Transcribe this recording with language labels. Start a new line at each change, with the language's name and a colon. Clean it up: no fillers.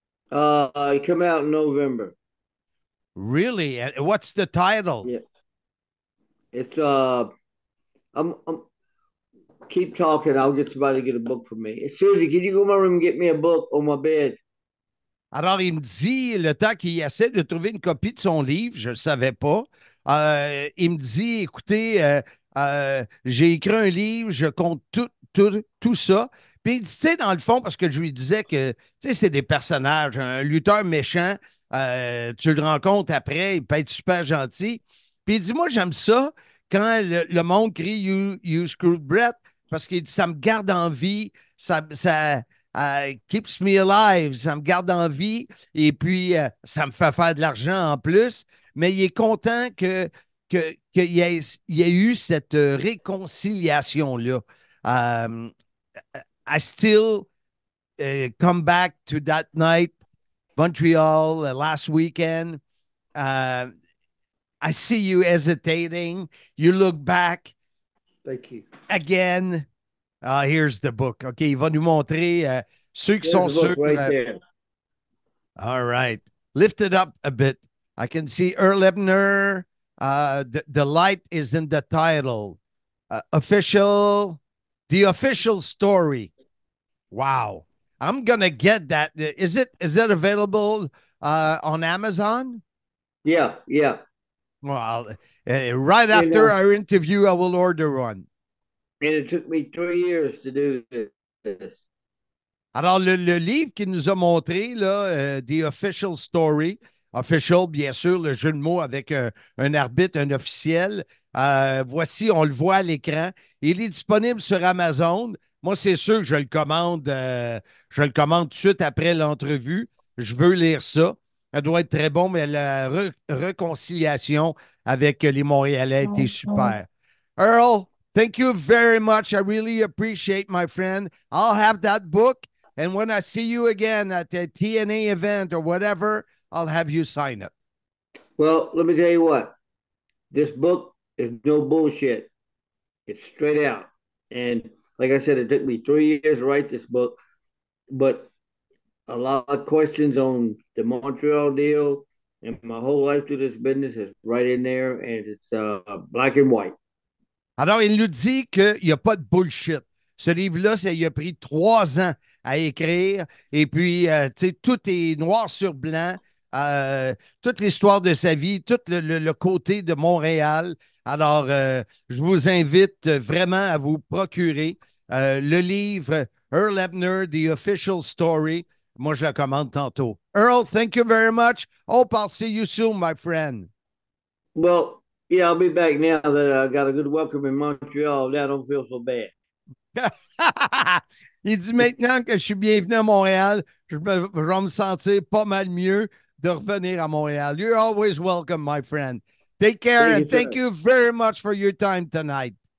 English: It came out in November. Really? What's the title? Yeah. It's I'm keep talking. I'll get somebody to get a book for me. Susie, can you go in my room and get me a book on my bed?
French: Alors, il me dit, le temps qu'il essaie de trouver une copie de son livre, je ne le savais pas, il me dit, écoutez, j'ai écrit un livre, je compte tout ça. Puis, tu sais, dans le fond, parce que je lui disais que, tu sais, c'est des personnages. Un lutteur méchant, tu le rencontres après, il peut être super gentil. Puis il dit, moi, j'aime ça quand le monde crie
English: You screwed Brett,
French: parce qu'il dit, ça me garde en vie, ça
English: keeps me alive,
French: ça me garde en vie, et puis ça me fait faire de l'argent en plus. Mais il est content qu'il y ait eu cette réconciliation-là.
English: I still come back to that night, Montreal, last weekend. I see you hesitating. You look back. Thank you. Again. Here's the book.
French: OK, il va nous montrer ceux qui sont sûrs.
English: Right all right. Lift it up a bit. I can see Earl Ebner. The light is in the title. The official story. Wow. I'm going to get that. Is it available on Amazon? Yeah. Well, right after our interview, I will order one. And it took me 3 years to do this.
French: Alors, le livre qu'il nous a montré, là, The Official Story, official, bien sûr, le jeu de mots avec un arbitre, un officiel. Voici, on le voit à l'écran. Il est disponible sur Amazon. Moi, c'est sûr que je le commande tout de suite après l'entrevue. Je veux lire ça. Ça doit être très bon, mais la réconciliation avec les Montréalais a été super.
English: Earl, thank you very much. I really appreciate, my friend. I'll have that book, and when I see you again at the TNA event or whatever, I'll have you sign it. Well, let me tell you what. This book is no bullshit. It's straight out. And like I said, it took me 3 years to write this book, but a lot of questions on the Montreal deal and my whole life through this business is right in there, and it's black and white.
French: Alors, il nous dit qu'il n'y a pas de bullshit. Ce livre-là, il a pris 3 ans à écrire. Et puis, tu sais, tout est noir sur blanc. Toute l'histoire de sa vie, tout le côté de Montréal. Alors, je vous invite vraiment à vous procurer le livre Earl Ebner, The Official Story. Moi, je le commande tantôt.
English: Earl, thank you very much. Hope I'll see you soon, my friend. Well, yeah, I'll be back now that I got a good welcome in Montreal. Now I don't feel so bad.
French: Il dit maintenant que je suis bienvenu à Montréal, je vais me sentir pas mal mieux de revenir à Montréal.
English: You're always welcome, my friend. Take care, and thank you very much for your time tonight.